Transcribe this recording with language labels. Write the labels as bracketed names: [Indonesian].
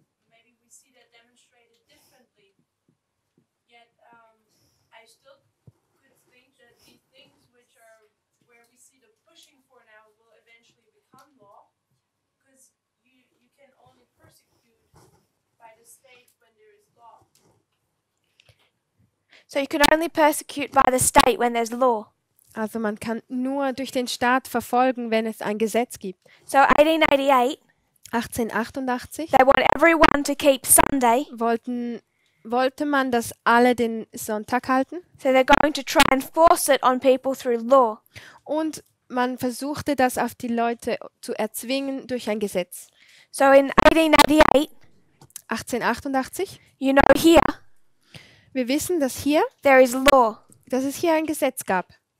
[English] Maybe we see that demonstrated differently. Yet I still could think that the things which are where we see the pushing for now will eventually become law, because you can only persecute by the state when there is law. So you can only persecute by the state when there's law. [German] Also man kann nur durch den Staat verfolgen, wenn es ein Gesetz gibt. [English] So 1888, [German] 1888 [English] they want everyone to keep Sunday. [German] wollte man, dass alle den Sonntag halten. [English] So they're going to try and force it on people through law. [German] Und man versuchte das auf die Leute zu erzwingen durch ein Gesetz. [English] So in 1888, [German] 1888, [English] you know here, [German] wir wissen, dass es hier ein Gesetz gab.